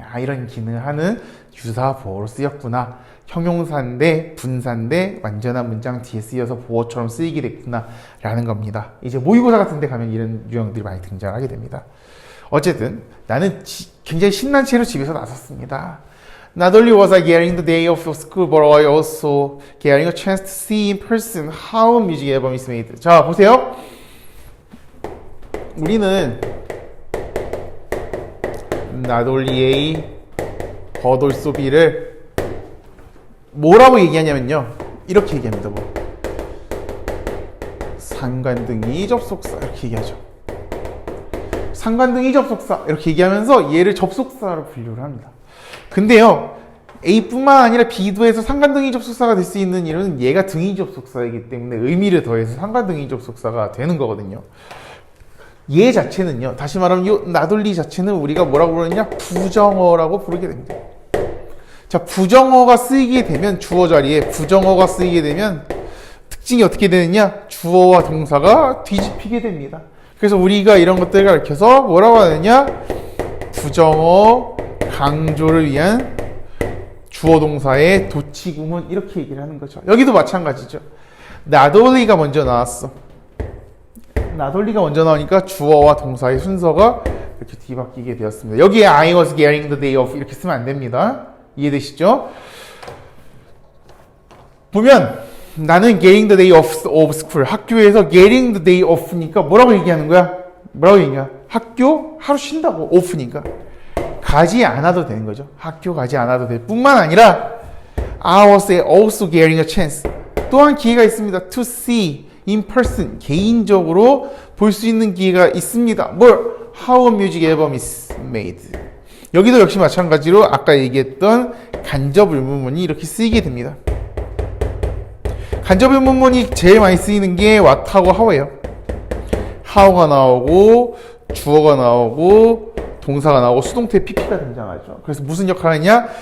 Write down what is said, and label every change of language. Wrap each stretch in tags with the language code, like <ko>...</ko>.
<ko>이런 기능을 하는 유사보어로 쓰였구나. 형용사인데 분사인데 완전한 문장 뒤에 쓰여서 보어처럼 쓰이게 됐구나 라는 겁니다. 이제 모의고사 같은 데 가면 이런 유형들이 많이 등장하게 됩니다. 어쨌든 나는 굉장히 신난 채로 집에서 나섰습니다.</ko> <en>Not only was I getting the day off of school, but I also getting a chance to see in person how a music album is made.</en> <ko>자, 보세요. 우리는 Not only A, but also B를 뭐라고 얘기하냐면요. 이렇게 얘기합니다. 뭐. 상관등이 접속사 이렇게 얘기하죠. 상관등이 접속사 이렇게 얘기하면서 얘를 접속사로 분류를 합니다. 근데요. A뿐만 아니라 B도 해서 상관등이 접속사가 될 수 있는 일은 얘가 등이 접속사이기 때문에 의미를 더해서 상관등이 접속사가 되는 거거든요. 얘 자체는요. 다시 말하면 이 나돌리 자체는 우리가 뭐라고 부르느냐? 부정어라고 부르게 됩니다. 자, 부정어가 쓰이게 되면 주어 자리에 부정어가 쓰이게 되면 특징이 어떻게 되느냐? 주어와 동사가 뒤집히게 됩니다. 그래서 우리가 이런 것들을 가르쳐서 뭐라고 하느냐? 부정어 강조를 위한 주어 동사의 도치구문 이렇게 얘기를 하는 거죠. 여기도 마찬가지죠. 나돌리가 먼저 나왔어. 나돌리가 먼저 나오니까 주어와 동사의 순서가 이렇게 뒤바뀌게 되었습니다.</ko> <en>여기에 I was getting the day off</en> <ko>이렇게 쓰면 안 됩니다. 이해되시죠? 보면 나는</ko> <en>getting the day off of school</en> <ko>학교에서</ko> <en>getting the day off니까</en> <ko>뭐라고 얘기하는 거야? 뭐라고 얘기해? 학교 하루 쉰다고 off니까 가지 않아도 되는 거죠. 학교 가지 않아도 될 뿐만 아니라</ko> <en>I was also getting a chance</en> <ko>또한 기회가 있습니다.</ko> <en>To see in person</en> <ko>개인적으로 볼 수 있는 기회가 있습니다. 뭘?</ko> <en>How a music album is made.</en> <ko>여기도 역시 마찬가지로 아까 얘기했던 간접 의문문이 이렇게 쓰이게 됩니다. 간접 의문문이 제일 많이 쓰이는 게 what하고 how예요. how가 나오고 주어가 나오고 동사가 나오고 수동태 pp가 등장하죠. 그래서 무슨 역할을 하냐?</ko>